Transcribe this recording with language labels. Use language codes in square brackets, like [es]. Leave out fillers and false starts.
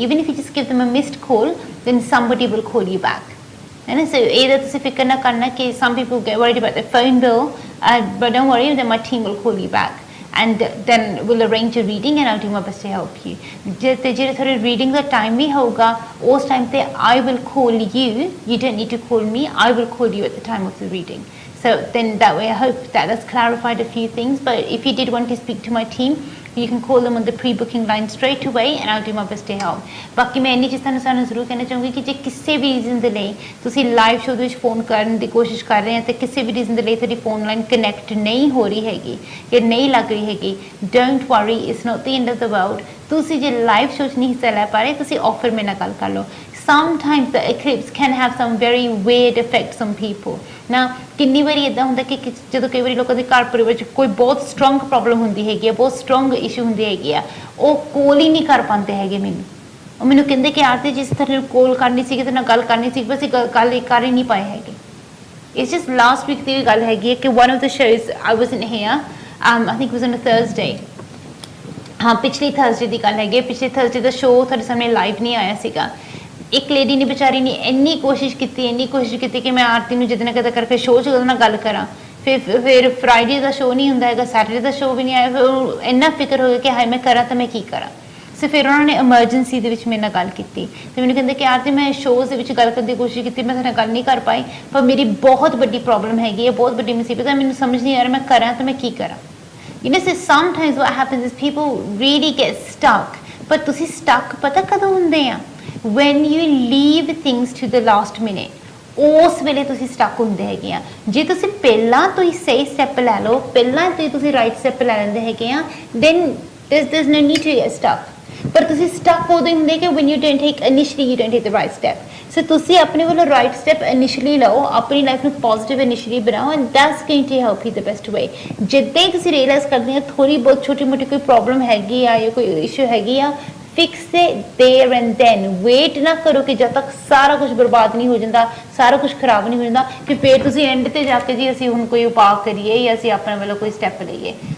[en] Even if you just give them a missed call, then somebody will call you back. And so either [pa] ਤੁਸੀਂ ਫਿਕਰ ਨਾ ਕਰਨਾ ਕਿ [en] some people get worried about their phone bill, but don't worry, then my team will call you back and then we'll arrange a reading and I'll do my best to help you. [pa] ਜੇ ਤੁਹਾਡੇ reading ਦਾ time ਵੀ ਹੋਊਗਾ ਉਸ time ਤੇ [en] I will call you. You don't need to call me. I will call you at the time of the reading. So then that way I hope that has clarified a few things. But if you did want to speak to my team, you can call them on the pre-booking line straight away and I'll do my best to help. [pa] ਬਾਕੀ ਮੈਂ ਇੰਨੀ ਚੀਜ਼ ਤੁਹਾਨੂੰ ਜ਼ਰੂਰ ਕਹਿਣਾ ਚਾਹੂੰਗੀ ਕਿ ਜੇ ਕਿਸੇ ਵੀ ਰੀਜ਼ਨ ਦੇ ਲਈ ਤੁਸੀਂ ਲਾਈਵ ਸ਼ੋਅ ਦੇ ਵਿੱਚ ਫੋਨ ਕਰਨ ਦੀ ਕੋਸ਼ਿਸ਼ ਕਰ ਰਹੇ ਹੋ ਤੇ ਕਿਸੇ ਵੀ ਰੀਜ਼ਨ ਦੇ ਲਈ ਤੁਹਾਡੀ ਫੋਨ ਲਾਈਨ ਕਨੈਕਟ ਨਹੀਂ ਹੋ ਰਹੀ ਹੈਗੀ ਜਾਂ ਨਹੀਂ ਲੱਗ ਰਹੀ ਹੈਗੀ, [en] Don't worry, it's not the end of the world. [pa] ਤੁਸੀਂ ਜੇ ਲਾਈਵ ਸ਼ੋਅ 'ਚ ਨਹੀਂ ਹਿੱਸਾ ਲੈ ਪਾ ਰਹੇ, ਤੁਸੀਂ ਆਫਰ ਮੇਰੇ ਨਾਲ ਗੱਲ ਕਰ ਲਓ। [en] Sometimes the eclipse can have some very weird effects on people. [pa] ਨਾ ਕਿੰਨੀ ਵਾਰੀ ਇੱਦਾਂ ਹੁੰਦਾ ਕਿ ਜਦੋਂ ਕਈ ਵਾਰੀ ਲੋਕਾਂ ਦੇ ਘਰ ਪਰਿਵਾਰ ਵਿੱਚ ਕੋਈ ਬਹੁਤ ਸਟਰੋਂਗ ਪ੍ਰੋਬਲਮ ਹੁੰਦੀ ਹੈਗੀ ਆ, ਬਹੁਤ ਸਟਰੋਂਗ ਇਸ਼ੂ ਹੁੰਦੀ ਹੈਗੀ ਆ, ਉਹ ਕੋਲ ਹੀ ਨਹੀਂ ਕਰ ਪਾਉਂਦੇ ਹੈਗੇ ਮੈਨੂੰ। ਉਹ ਮੈਨੂੰ ਕਹਿੰਦੇ ਕਿ ਆਰਤੀ ਜਿਸ ਤਰ੍ਹਾਂ ਕੋਲ ਕਰਨੀ ਸੀ, ਕਿਤੇ ਨਾਲ ਗੱਲ ਕਰਨੀ ਸੀ, ਬਸ ਗੱਲ ਕਰ ਹੀ ਨਹੀਂ ਪਾਏ ਹੈਗੇ। [en] It's just last week [pa] ਦੀ ਗੱਲ ਹੈਗੀ ਹੈ ਕਿ [en] one of the shows I wasn't here, I think it was on a Thursday. [pa] ਹਾਂ, ਪਿਛਲੀ ਥਰਸਡੇ ਦੀ ਗੱਲ ਹੈਗੀ। ਪਿਛਲੇ ਥਰਸਡੇ ਦਾ ਸ਼ੋਅ ਤੁਹਾਡੇ ਸਾਹਮਣੇ ਲਾਈਵ ਨਹੀਂ ਆਇਆ ਸੀਗਾ। ਇੱਕ ਲੇਡੀ ਨੇ ਵਿਚਾਰੀ ਨੇ ਇੰਨੀ ਕੋਸ਼ਿਸ਼ ਕੀਤੀ ਕਿ ਮੈਂ ਆਰਤੀ ਨੂੰ ਜਿੱਦ ਨਾ ਕਿਤੇ ਕਰਕੇ ਸ਼ੋਅ 'ਚ ਉਹਦੇ ਨਾਲ ਗੱਲ ਕਰਾਂ। ਫਿਰ ਫਰਾਈਡੇ ਦਾ ਸ਼ੋਅ ਨਹੀਂ ਹੁੰਦਾ ਹੈਗਾ, ਸੈਟਰਡੇ ਦਾ ਸ਼ੋਅ ਵੀ ਨਹੀਂ ਆਇਆ। ਫਿਰ ਇੰਨਾ ਫਿਕਰ ਹੋ ਗਿਆ ਕਿ ਹਾਏ ਮੈਂ ਕਰਾਂ ਤਾਂ ਮੈਂ ਕੀ ਕਰਾਂ। ਸੋ ਫਿਰ ਉਹਨਾਂ ਨੇ ਐਮਰਜੈਂਸੀ ਦੇ ਵਿੱਚ ਮੇਰੇ ਨਾਲ ਗੱਲ ਕੀਤੀ ਅਤੇ ਮੈਨੂੰ ਕਹਿੰਦੇ ਕਿ ਆਰਤੀ ਮੈਂ ਸ਼ੋਅ ਦੇ ਵਿੱਚ ਗੱਲ ਕਰਨ ਦੀ ਕੋਸ਼ਿਸ਼ ਕੀਤੀ, ਮੈਂ ਤੁਹਾਡੇ ਨਾਲ ਗੱਲ ਨਹੀਂ ਕਰ ਪਾਈ, ਪਰ ਮੇਰੀ ਬਹੁਤ ਵੱਡੀ ਪ੍ਰੋਬਲਮ ਹੈਗੀ ਹੈ, ਬਹੁਤ ਵੱਡੀ ਮੁਸੀਬਤ ਹੈ, ਮੈਨੂੰ ਸਮਝ ਨਹੀਂ ਆ ਰਿਹਾ ਮੈਂ ਕਰਾਂ ਤਾਂ ਮੈਂ ਕੀ ਕਰਾਂ। [en] You know, so sometimes what happens is people really get stuck. [pa] But ਤੁਸੀਂ stuck ਪਤਾ ਕਦੋਂ ਹੁੰਦੇ ਆ? [en] When you leave things to the last minute. [pa] ਉਸ ਵੇਲੇ ਤੁਸੀਂ stuck ਹੁੰਦੇ ਹੈਗੇ ਆ। ਜੇ ਤੁਸੀਂ ਪਹਿਲਾਂ ਤੋਂ ਹੀ ਸਹੀ ਸਟੈਪ ਲੈ ਲਓ, ਪਹਿਲਾਂ ਤੋਂ ਹੀ ਤੁਸੀਂ ਰਾਈਟ ਸਟੈਪ ਲੈ ਲੈਂਦੇ ਹੈਗੇ ਆ, [en] then there's no need to get stuck. [pa] ਪਰ ਤੁਸੀਂ stuck ਉਦੋਂ ਹੀ ਹੁੰਦੇ ਕਿ [en] when you don't take initially you don't take the right step. [pa] ਸੋ ਤੁਸੀਂ ਆਪਣੇ ਵੱਲੋਂ ਰਾਈਟ ਸਟੈਪ ਇਨੀਸ਼ੀਅਲੀ ਲਓ, ਆਪਣੀ ਲਾਈਫ ਨੂੰ ਪੋਜ਼ਿਟਿਵ ਇਨੀਸ਼ੀਅਲੀ ਬਣਾਓ [en] And that's going to help you the best way. [pa] ਜਿੱਦਾਂ ਹੀ ਤੁਸੀਂ ਰੀਅਲਾਈਜ਼ ਕਰਦੇ ਹੋ ਥੋੜ੍ਹੀ ਬਹੁਤ ਛੋਟੀ ਮੋਟੀ ਕੋਈ ਪ੍ਰੋਬਲਮ ਹੈਗੀ ਆ ਜਾਂ ਕੋਈ ਇਸ਼ੂ ਹੈਗੀ ਆ, [en] Fix it there and then. [pa] Wait ਨਾ ਕਰੋ ਕਿ ਜਦ ਤੱਕ ਸਾਰਾ ਕੁਝ ਬਰਬਾਦ ਨਹੀਂ ਹੋ ਜਾਂਦਾ, ਸਾਰਾ ਕੁਝ ਖਰਾਬ ਨਹੀਂ ਹੋ ਜਾਂਦਾ ਕਿ ਫਿਰ ਤੁਸੀਂ ਐਂਡ 'ਤੇ ਜਾ ਕੇ ਜੀ ਅਸੀਂ ਹੁਣ ਕੋਈ ਉਪਾਅ ਕਰੀਏ ਜਾਂ ਅਸੀਂ ਆਪਣੇ ਵੱਲੋਂ ਕੋਈ ਸਟੈਪ ਲਈਏ।